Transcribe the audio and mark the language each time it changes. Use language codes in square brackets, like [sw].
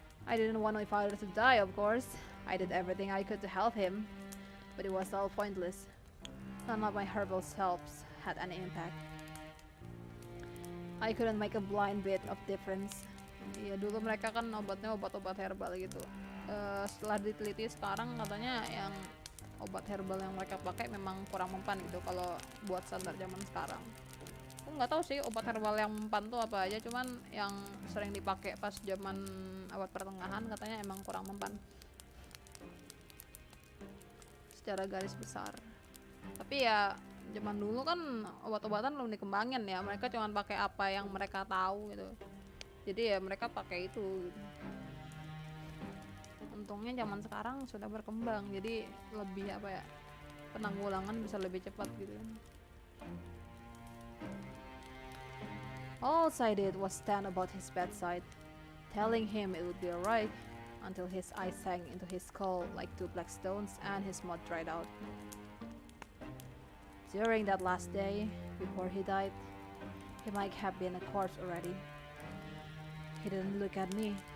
[en] I didn't want my father to die, of course. I did everything I could to help him, but it was all pointless. None of my herbal helps had any impact. I couldn't make a blind bit of difference. [id] Iya, dulu mereka kan obatnya obat-obat herbal gitu. Setelah diteliti sekarang katanya yang obat herbal yang mereka pakai memang kurang mempan gitu kalau buat standar zaman sekarang. Aku nggak tahu sih obat herbal yang mempan tuh apa aja, cuman yang sering dipakai pas zaman abad pertengahan katanya emang kurang mempan secara garis besar. Tapi ya zaman dulu kan obat-obatan belum dikembangin ya, mereka cuma pakai apa yang mereka tahu gitu, jadi ya mereka pakai itu gitu. Untungnya zaman sekarang sudah berkembang, jadi lebih apa ya, penanggulangan bisa lebih cepat gitu. [en] All I did was stand about his bedside, telling him it would be alright, until his eyes sank into his skull like 2 black stones and his mouth dried out. During that last day, before he died, he might have been a corpse already. He didn't look at me.